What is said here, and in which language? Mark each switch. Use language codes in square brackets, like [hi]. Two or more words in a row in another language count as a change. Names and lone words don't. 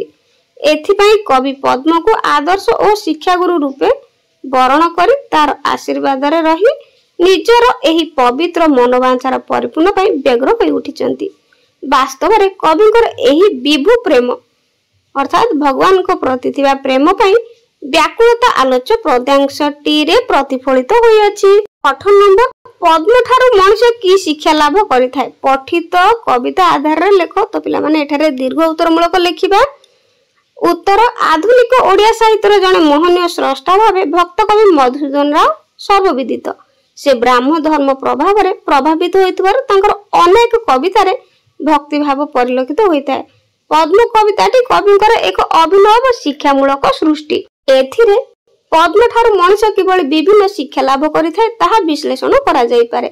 [or] ଏଥିପାଇଁ କବି ପଦ୍ମ କୁ ଆଦର୍ଶ ଓ ଶିକ୍ଷା ଗୁରୁ ରୂପେ ବର୍ଣ୍ଣ କରି ତାର ଆଶୀର୍ବାଦ ରେ ରହି ନିଜର ଏହି ପବିତ୍ର ମନୋବାଞ୍ଛାର ପରିପୂର୍ଣ୍ଣ ପାଇଁ ବ୍ୟଗ୍ର ହୋଇ ଉଠିଛନ୍ତି। ବାସ୍ତବ ରେ କବିଙ୍କର ଏହି ବିଭୁ ପ୍ରେମ ଅର୍ଥାତ୍ ଭଗବାନ କୁ ପ୍ରତି ଥିବା ପ୍ରେମ ପାଇଁ ବ୍ୟାକୁଳତା ଆଲୋଚ୍ୟ ପଦ୍ୟାଂଶଟି ରେ ପ୍ରତିଫଳିତ ହୋଇ ଅଛି। 8 ନମ୍ବର ପଦ୍ମ ଠାରୁ ମନୁଷ୍ୟ କି ଶିକ୍ଷା ଲାଭ କରିଥାଏ। ପଠିତ କବିତା ଆଧାର ରେ ଲେଖ। ତ ପିଲା ମାନେ ଏଠାରେ ଦୀର୍ଘ ଉତ୍ତର ମୂଳକ ଲେଖିବା। ଉତ୍ତର ଆଧୁନିକ ଓଡ଼ିଆ ସାହିତ୍ୟର ଜଣେ ମୋହନୀୟ ସ୍ରଷ୍ଟା ଭାବେ ଭକ୍ତ କବି ମଧୁସୂଦନ ରାଓ ସର୍ବବିଦିତ। ସେ ବ୍ରାହ୍ମଣ ଧର୍ମ ପ୍ରଭାବ ରେ ପ୍ରଭାବିତ ହୋଇଥିବାରୁ ତାଙ୍କର ଅନେକ କବିତା ରେ ଭକ୍ତି ଭାବ ପରିଲକ୍ଷିତ ହୋଇଥାଏ। ପଦ୍ମ କବିତାଟି କବିଙ୍କର ଏକ ଅଭିନବ ଶିକ୍ଷାମୂଳକ ସୃଷ୍ଟି। ଏଥିରେ ପଦ୍ମ ଠାରୁ ମନୁଷ୍ୟ କିଭଳି ବିଭିନ୍ନ ଶିକ୍ଷା ଲାଭ କରିଥାଏ ତାହା ବିଶ୍ଳେଷଣ କରା ଯାଇ ପାରେ।